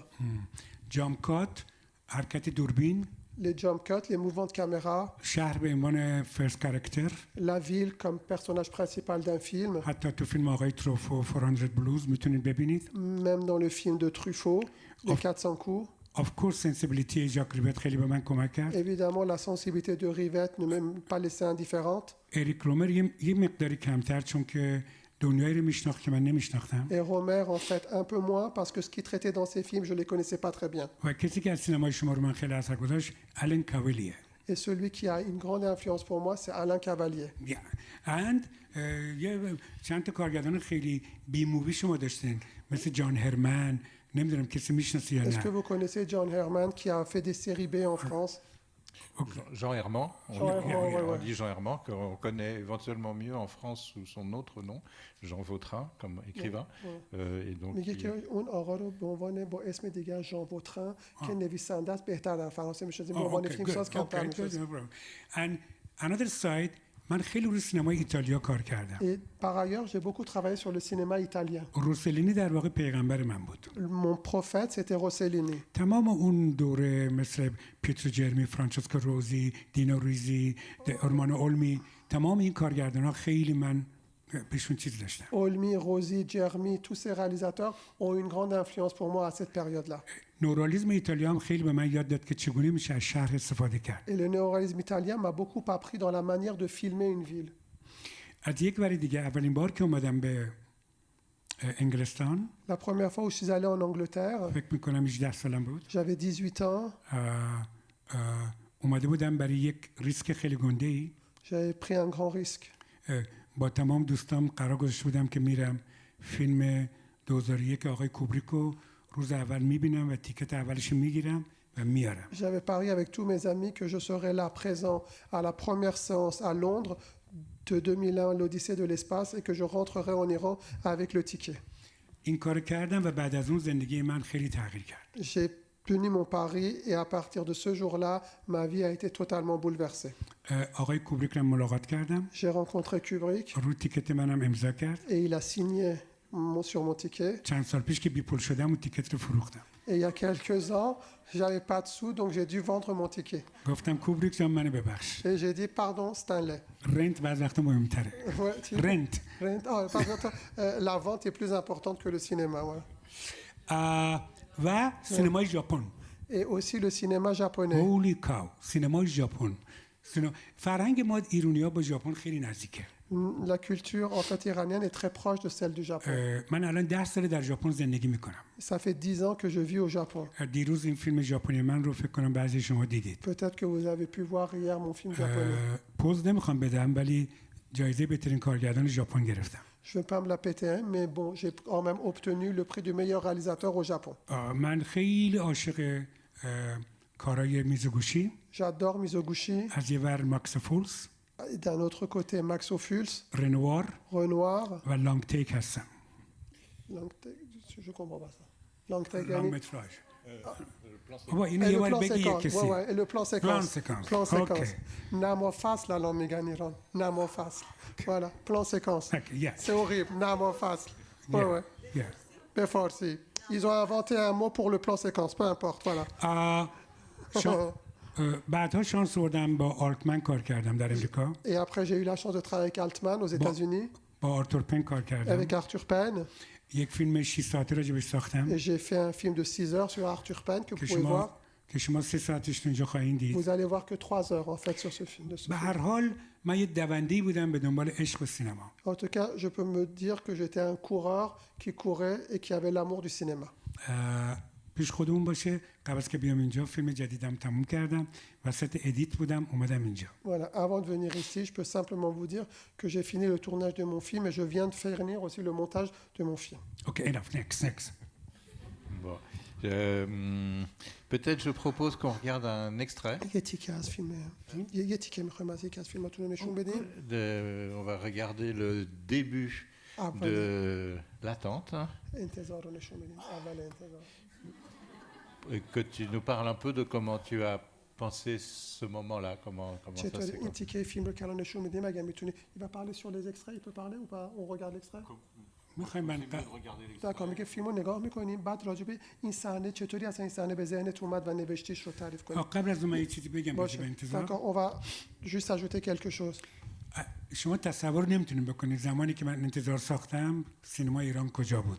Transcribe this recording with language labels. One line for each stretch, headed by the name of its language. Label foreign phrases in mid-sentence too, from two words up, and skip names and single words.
Persian: جام کات حرکت دوربین
French: Les jump cuts, les mouvements de caméra,
Persian: شهر به عنوان فرست کاراکتر
French: la ville comme personnage principal d'un film,
Persian: حتی تو فیلم آقای تروفو 400 بلوز میتونید ببینید
French: même dans le film de Truffaut, Les 400 coups.
English: of course
Persian: سنسیبیلیتی ژاک ریوت خیلی به من کمک کرد
French: Évidemment, la sensibilité de Rivette ne m'a pas laissé indifférente.
Persian: اریک رومر یه مقداری کمتر چون که دنیایی رو میشناخت که من نمیشناختم
French: Et Romer, en fait, un peu moins, parce que ce qu'il traitait dans ses films, je ne les connaissais pas très bien.
Persian: و کسی که از سینمای شما رو من خیلی اثر گذاشت الن کاولیه
French: Et celui qui a une grande influence pour moi, c'est Alain Cavalier.
Persian: یه چند تا کارگردان خیلی بی مووی شما داشتین مثل جان هرمن نمیدونم کسی میشناسه یا
French: Est-ce que
Persian: نه
French: vous connaissez John Herman qui a fait des séries B en France? Jean Herman, Jean Herman, ouais, on ouais. dit Jean Herman, qu'on connaît éventuellement mieux en France sous son autre nom, Jean Vautrin, comme écrivain. Et donc,
Persian: میگه که اون آقا رو به عنوان با اسم دیگر ژان ووترن که نویسنده است بهتر در فرانسه میشناسیم به عنوان فیلمساز کمتر میشناسیم.
English: And another side
Persian: من خیلی روی سینمای ایتالیا کار کردم
French: Et par ailleurs, j'ai beaucoup travaillé sur le cinéma italien.
Persian: روسلینی در واقع پیغمبر من بود
French: Mon prophète, c'était Rossellini.
Persian: تمام اون دوره مثل پیترو جرمی فرانچسکو روزی دینا ریزی ارمانو اولمی تمام این کارگردان خیلی من بهشون چیز داشتم
French: Olmi, Rosi, Germi, tous ces réalisateurs ont une grande influence pour moi à cette période-là.
Persian: نورالیسم ایتالیا هم خیلی به من یاد داد که چگونه میشه از شهر استفاده کرد
French: Et le néoréalisme italien m'a beaucoup appris dans la manière de filmer une ville.
Persian: از یک ور دیگه اولین بار که اومدم به انگلستان
French: La première fois où je suis allé en Angleterre,
Persian: فکر میکنم 18 سالم بود
French: j'avais 18 ans,
Persian: اومده بودم برای یک ریسک خیلی گنده ای
French: j'avais pris un grand risque.
Persian: با تمام دوستام قرار گذاشته بودم که میرم فیلم 2001 آقای کوبریکو روز اول میبینم و تیکت اولش میگیرم و میارم
French: J'avais parié avec tous mes amis que je serais là présent à la première séance à Londres de 2001, l'Odyssée de l'espace, et que je rentrerai en Iran avec le ticket.
Persian: این کار کردم و بعد از اون زندگی من خیلی تغییر کرد.
French: J'ai tenu mon pari et à partir de ce jour-là, ma vie a été totalement bouleversée.
Persian: آقای کوبریک رو ملاقات کردم.
French: J'ai rencontré Kubrick
Persian: رو تیکت منم امضا کرد.
French: et il a signé sur mon ticket.
Persian: چند سال پیش که بی پول شدم اون تیکت رو فروختم.
French: Et il y a quelques ans, j'avais pas de sous, donc j'ai dû vendre mon ticket.
Persian: گفتم کوبریک جان منو ببخش.
French: Et j'ai dit, pardon, Stanley.
Persian: رنت بعض وقتا مهمتره.
French: Ouais,
Persian: رنت.
French: par contre, la vente est plus importante que le cinéma. Ouais.
Persian: و سینمای ژاپن.
French: Et aussi le cinéma japonais.
English: holy cow.
Persian: سینمای ژاپن. فرهنگ ما ایرانی‌ها با ژاپن خیلی نزدیکه.
French: La culture en fait iranienne est très proche de celle du Japon.
Persian: من الان 10 سال در ژاپن زندگی میکنم.
French: Ça fait 10 ans que je vis au Japon.
Persian: دیروز این فیلم ژاپنی من رو فکر کنم بعضی شما دیدید.
French: Peut-être que vous avez pu voir hier mon film japonais.
Persian: پوز نمیخوام بدم ولی جایزه بهترین کارگردان ژاپن گرفتم.
French: Je ne vais pas me la péter, hein, mais bon, j'ai quand même obtenu le prix du meilleur réalisateur au Japon.
Persian: من خیلی عاشق کارای میزوگوشی.
French: J'adore Mizoguchi.
Persian: از یه ور ماکس فولز.
French: D'un autre côté, Max Ophuls,
Persian: رنوار
French: Renoir.
Persian: و لانگ تیک هستم.
French: Je comprends pas ça. Langue
Persian: لانگ متراژ. بابا اینو
French: Et
Persian: یه
French: le
Persian: بار
French: plan
Persian: بگی
French: séquence.
Persian: کسی.
French: Ouais, ouais, et le plan séquence. Plan séquence.
English: Okay.
French: Namofas, la langue méganiran. Namofas. Voilà, plan séquence.
English: Okay, yeah.
French: C'est horrible. Namofas. Ouais, ouais.
English: Yeah. Beforsi.
French: Ils ont inventé un mot pour le plan séquence, peu importe. Voilà.
Persian: بعدها شانس آوردم با آلتمن کار کردم در امریکا.
French: Et après, j'ai eu la chance de travailler avec Altman aux États-Unis,
Persian: با آرتور پن کار کردم.
French: avec Arthur Penn.
Persian: یک فیلم 6 ساعته راجبش ساختم
French: Et j'ai fait un film de 6 heures sur Arthur Penn que vous pouvez voir.
Persian: که شما 3 ساعتش اینجا خواهید دید.
French: Vous allez voir que 3 heures en fait sur ce film. De ce
Persian: به
French: film.
Persian: هر حال من یه دونده‌ای بودم به دنبال عشق و سینما.
French: En tout cas, je peux me dire que j'étais un coureur qui courait et qui avait l'amour du cinéma.
Persian: پیش خودمون باشه قبل از که بیام اینجا فیلم جدیدم تموم کردم وسط ادیت بودم اومدم اینجا.
French: Voilà, avant de venir ici, je peux simplement vous dire que j'ai fini le tournage de mon film et je viens de finir aussi le montage de mon film.
English: OK, enough. Next.
French: Bon. Peut-être je propose qu'on regarde un extrait.
Persian: یکی که از فیلم یکی که می‌خوایم از یکی از فیلماتون رو نشون بدیم.
French: On va regarder le début de l'attente.
Persian: انتظار رو نشون بدیم. اول انتظار.
French: Et que tu nous parles un peu de comment tu as pensé ce moment-là, comment ça s'est
Persian: چطور این
French: passé.
Persian: تیکه فیلم رو که الان نشون میدیم اگه میتونی
French: il va parler sur les extraits, il peut parler ou pas? On regarde l'extrait.
Persian: میخوایم من d'accord میگه فیلم رو نگاه میکنیم بعد راجع به این صحنه چطوری اصلا این صحنه به ذهنت اومد و نوشتیش رو تعریف کنیم. قبل از اون من یه چیزی بگم راجع به باشه. انتظار.
French: d'accord on va juste ajouter quelque chose.
Persian: شما تصور نمیتونید بکنید زمانی که من انتظار ساختم سینما ایران کجا بود.